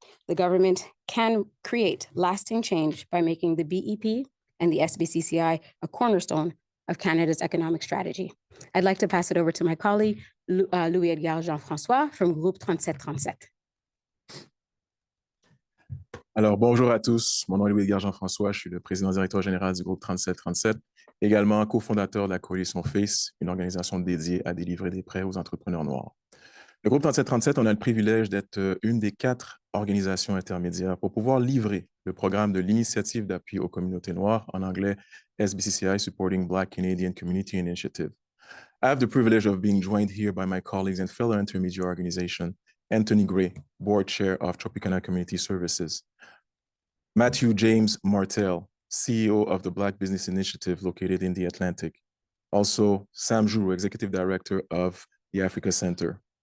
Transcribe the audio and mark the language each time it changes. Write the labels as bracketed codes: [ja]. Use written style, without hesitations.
[en] the government can create lasting change by making the BEP and the SBCCI a cornerstone of Canada's economic strategy. I'd like to pass it over to my colleague, Louis-Edgar Jean-François from Groupe 3737. [fr] Alors, bonjour à tous. Mon nom est Louis-Edgar Jean-François. Je suis le président-directeur général du groupe 3737, également cofondateur de la coalition FACE, une organisation dédiée à délivrer des prêts aux entrepreneurs noirs. Le groupe 3737, on a le privilège d'être une des 4 organisations intermédiaires pour pouvoir livrer le programme de l'initiative d'appui aux communautés noires, en anglais SBCCI, Supporting Black Canadian Community Initiative. [en] I have the privilege of being joined here by my colleagues and fellow intermediate organization, Anthony Gray, Board Chair of Tropicana Community Services, Matthew James Martel, CEO of the Black Business Initiative located in the Atlantic, also Sam Jourou, Executive Director of the Africa Center.